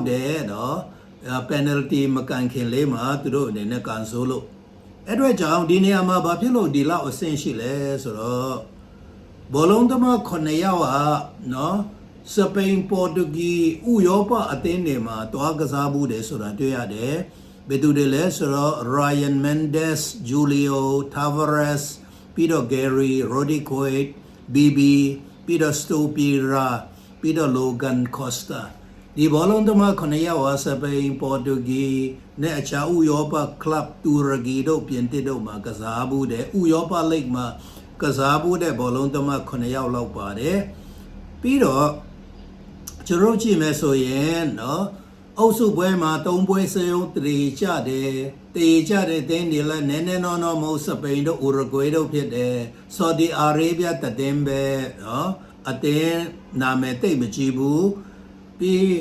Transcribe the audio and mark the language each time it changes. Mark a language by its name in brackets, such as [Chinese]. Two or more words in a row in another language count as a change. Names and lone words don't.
[Burmese] တယ်နော်ပယ်နယ်တီမကန်ခင်လေးမှာသူတို့အနေနဲ့ကန်ဆိုးလို့အဲ့အတွက်ကြောင့်ဒီနေရာမှာဘာဖြစ်လို့ဒီလောက်အဆင့်ရှိလဲဆိုတော့ဘောလုံးသမား9ယောက်ဟာနော်စပိန်ပေါ် တူဂီဥရောပအသင်းတွေမှာတွားကစားမှုတယ်ဆိုတာတွေ့ရတယ်ဘယ်သူတွေလဲဆိုတော့ Ryan Mendes, Julio Tavares, Peter Gary, Roddy Coit, BB, Peter Stopira, Peter Logan Costa ဒီဘောလုံးသမား9ယောက်ဟာစပိန်ပေါ်တူဂီနဲ့အခြားဥရောပကလပ်တူရကီတို့ ပြင်သစ်တို့မှာကစားမှုတယ်ဥရောပလိဂ်မှာကစားမှုတဲ့ဘောလုံးသမား9ယောက်လောက်ပါတယ်ပြီးတော့ကျွန်တော်ကြည့်မယ်ဆိုရင်နော်အုပ်စုပွဲမှာ3ပွဲစရုံးတည်ကြတယ်တင်းနေလဲနည်းနည်းနော်မဟုတ်စပိန်တို့ဥရဂွေတို့ဖြစ်တယ်ဆော်ဒီအာရေဗျတည်င်းပဲနော်အတင်းနာမည်တိတ်မကြည့်ဘူးပြီး